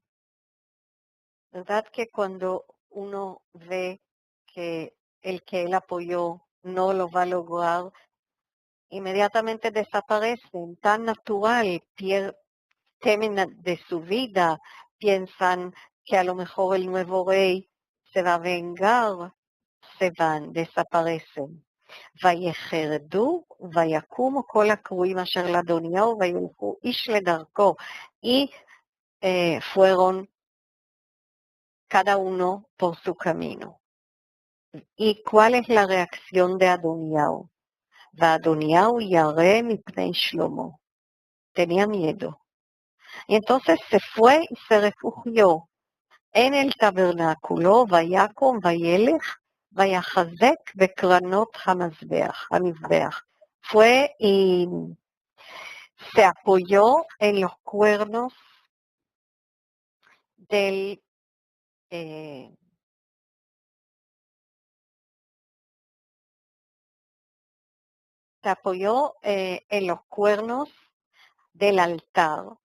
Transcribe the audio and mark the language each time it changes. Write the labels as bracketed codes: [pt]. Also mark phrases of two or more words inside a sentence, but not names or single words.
[es] ¿Verdad que cuando uno ve que el que él apoyó no lo va a lograr, inmediatamente desaparecen? Tan natural, temen de su vida, piensan que a lo mejor el nuevo rey se va a vengar, se van, desaparecen. [he] ויחרדו ויקומו כל הקרואים אשר לאדוניהו וילכו איש לדרכו. [es] Y fueron cada uno por su camino. ¿Y cuál es la reacción de Adoniao? [he] אדוניהו ירא מפני שלמה. [es] Tenía miedo. Y entonces se fue y se refugió en el tabernáculo, [he] ויקום וילך ויחזק בקרנות המזבח. [es] Fue y se apoyó en los cuernos del se apoyó en los cuernos del altar.